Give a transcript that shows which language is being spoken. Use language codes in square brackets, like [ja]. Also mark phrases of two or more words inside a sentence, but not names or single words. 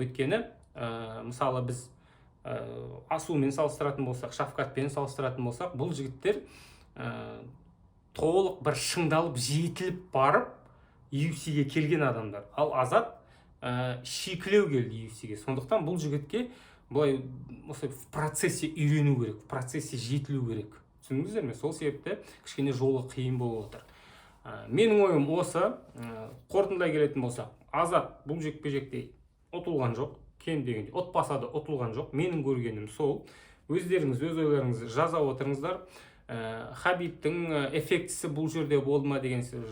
[kk] Өйткені мысалы біз Асумен салыстыратын болсақ, Шафкатпен салыстыратын болсақ, бұл жігіттер толық бір шыңдалып, жетіліп барып UFC-ге келген адамдар. Ал Азат шикілеу келді UFC-ге. Сондықтан бұл жігітке былай осы [ru] в процессе [kk] үйрену керек, [ru] в процессе [kk] жетілу керек. Түсіндіңіздер ме? Сол себепті кішкене жолы қиын болып отыр. Менің ойым осы. Қорытындылай келетін болсақ, Азат бұл жекпе-жекте ұтылған жоқ, кем дегенде ұтпаса да ұтылған жоқ. Менің көргенім сол. Өздеріңіз өз ойларыңызды жаза отырыңыздар. Хабибтің эффектісі бұл жерде болды ма деген сөз.